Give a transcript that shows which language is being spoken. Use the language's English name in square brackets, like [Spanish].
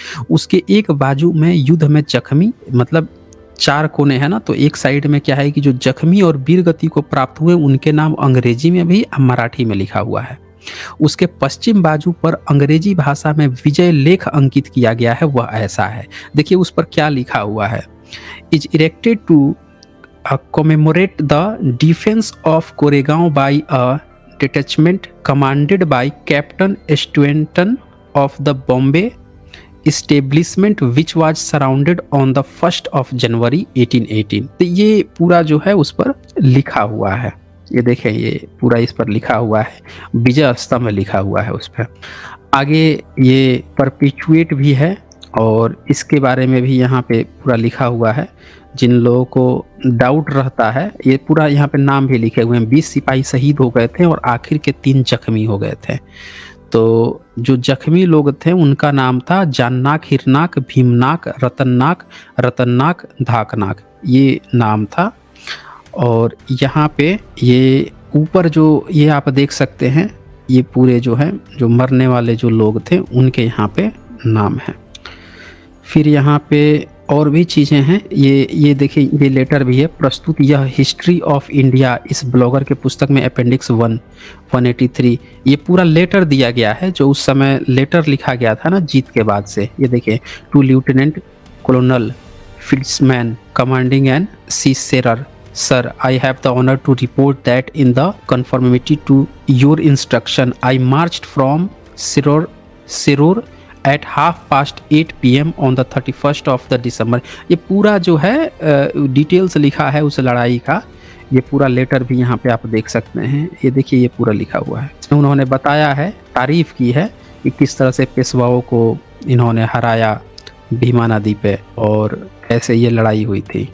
[Hindi] उसके एक बाजू में युद्ध में जख्मी, मतलब 4 कोने हैं ना, तो एक साइड में क्या है कि जो जख्मी और वीर गति को प्राप्त हुए उनके नाम अंग्रेजी में भी मराठी में लिखा हुआ है। उसके पश्चिम बाजू पर अंग्रेजी भाषा में विजय लेख अंकित किया गया है। वह ऐसा है, देखिए उस पर क्या लिखा हुआ है। [English] Is erected to commemorate the defense of Koregaon by a detachment commanded by Captain Stanton of the Bombay establishment which was surrounded on the 1st of January 1818। [Hindi] तो ये पूरा जो है उस पर लिखा हुआ है। ये देखें, ये पूरा इस पर लिखा हुआ है, विजय स्तंभ लिखा हुआ है उस पर। आगे ये परपिचुएट भी है और इसके बारे में भी यहाँ पे पूरा लिखा हुआ है। जिन लोगों को डाउट रहता है, ये पूरा यहाँ पे नाम भी लिखे हुए हैं। 20 सिपाही शहीद हो गए थे और आखिर के 3 जख्मी हो गए थे। तो जो जख्मी लोग थे उनका नाम था जाननाक, हिरनाक, भीमनाक, रतननाक, धाकनाक, ये नाम था। और यहाँ पे ये ऊपर जो ये आप देख सकते हैं, ये पूरे जो है जो मरने वाले जो लोग थे उनके यहाँ पे नाम है। फिर यहाँ पे और भी चीज़ें हैं। ये देखिए, ये लेटर भी है। प्रस्तुत यह हिस्ट्री ऑफ इंडिया इस ब्लॉगर के पुस्तक में अपेंडिक्स 183 ये पूरा लेटर दिया गया है, जो उस समय लेटर लिखा गया था ना जीत के बाद से। ये देखिए, [English] To lieutenant colonel Fitzman commanding and सीसेरर, Sir, I have the honor to report that in the conformity to your instruction, I marched from Siror at 8:30 PM on the 31st of the December। [Hindi] ये पूरा जो है details लिखा है उस लड़ाई का। ये पूरा लेटर भी यहाँ पे आप देख सकते हैं। ये देखिए, ये पूरा लिखा हुआ है। इसमें उन्होंने बताया है, तारीफ की है कि किस तरह से पेशवाओं को इन्होंने हराया भीमा नदी पे और कैसे ये लड़ाई हुई थी।